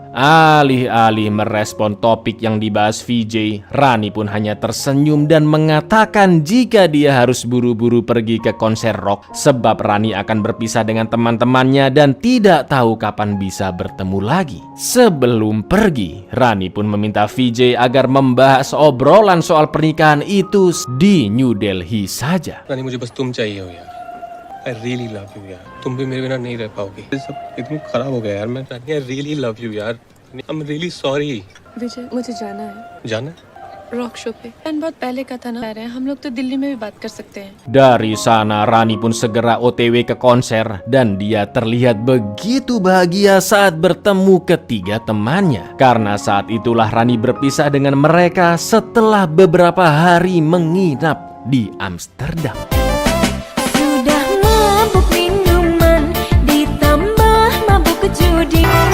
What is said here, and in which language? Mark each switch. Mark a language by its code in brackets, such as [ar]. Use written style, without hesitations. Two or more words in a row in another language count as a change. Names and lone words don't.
[id] Alih-alih merespon topik yang dibahas VJ, Rani pun hanya tersenyum dan mengatakan jika dia harus buru-buru pergi ke konser rock sebab Rani akan berpisah dengan teman-temannya dan tidak tahu kapan bisa bertemu lagi. Sebelum pergi, Rani pun meminta VJ agar membahas obrolan soal pernikahan itu di New Delhi saja. [hi] रानी मुझे बस तुम चाहिए हो यार [en] I really love you [hi] यार तुम भी मेरे बिना नहीं रह पाओगी सब इतना खराब हो गया यार मैं रानी [en] I really love you [hi] यार [en] I'm really sorry [hi] विजय मुझे जाना है जाना [en] rock show [hi] पे एंड बहुत पहले का था ना हम लोग तो दिल्ली में भी बात कर सकते हैं. [id] Dari sana Rani pun segera OTW ke konser dan dia terlihat begitu bahagia saat bertemu ketiga temannya. Karena saat itulah Rani berpisah dengan mereka setelah beberapa hari menginap di Amsterdam. Sudah mabuk minuman ditambah mabuk judi.